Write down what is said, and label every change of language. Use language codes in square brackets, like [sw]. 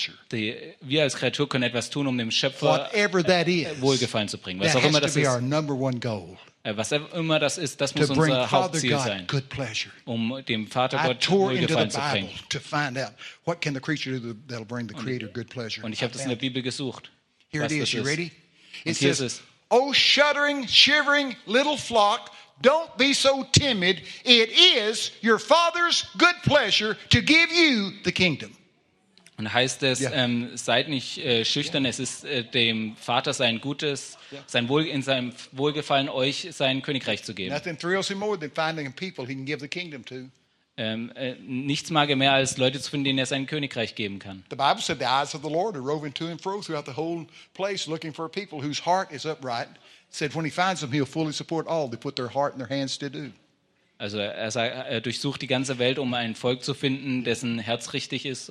[de] Wir als Kreatur können etwas tun, um dem Schöpfer Wohlgefallen zu bringen. Was auch immer das ist. Was immer das ist, das muss unser Hauptziel sein, um dem Vater Gott Wohlgefallen zu bringen. Und ich habe das in der Bibel gesucht. Was das ist. Und [en] oh, shuddering, shivering little flock, don't be so timid. It is your father's good pleasure to give you the kingdom. [de] Und heißt es, seid nicht schüchtern. Es ist dem Vater sein Gutes, in seinem Wohlgefallen euch sein Königreich zu geben. [en] Nothing thrills him more than finding people he can give the kingdom to. [de] Nichts mag er mehr als Leute zu finden, denen er sein Königreich geben kann. [en] The Bible said the eyes of the Lord are roving to and fro throughout the whole place, looking for a people whose heart is upright. Said when he finds them, he'll fully support all they put their heart and their hands to do. [de] Also er durchsucht die ganze Welt, um ein Volk zu finden, dessen Herz richtig ist.